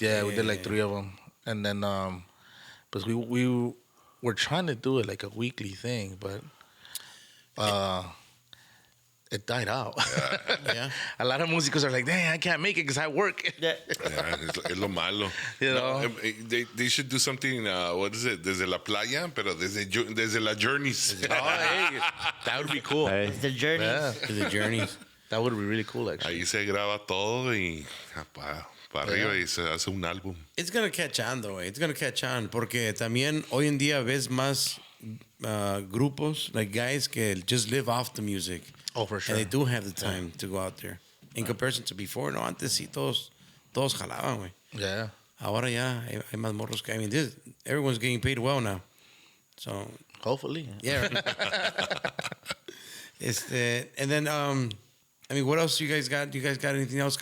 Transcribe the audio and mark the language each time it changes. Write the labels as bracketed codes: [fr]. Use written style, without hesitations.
[en] Yeah, we did like 3 of them, and then but we were trying to do it like a weekly thing, but it died out. Yeah. A lot of músicos are like, dang, I can't make it because I work. Yeah. [es] Es lo malo. [en] You know? They should do something, what is it? [es] Desde la playa, pero desde la journeys. [en] Oh, hey, that would be cool. Hey. The journey. Yeah, To the journeys. that would be really cool, actually. [es] Ahí se graba todo y para arriba y se hace un álbum. [en] It's gonna catch on, though. It's gonna catch on. [es] Porque también hoy en día ves más grupos, like guys que just live off the music. [en] Oh, for sure. And they do have the time to go out there. [es] In comparison to before, no, antes sí todos jalaban, güey. [en] Yeah. Ahora ya hay más morros que... I mean, everyone's getting paid well now. So, Hopefully. yeah. And then, I mean, what else you guys got? Do you guys got anything else?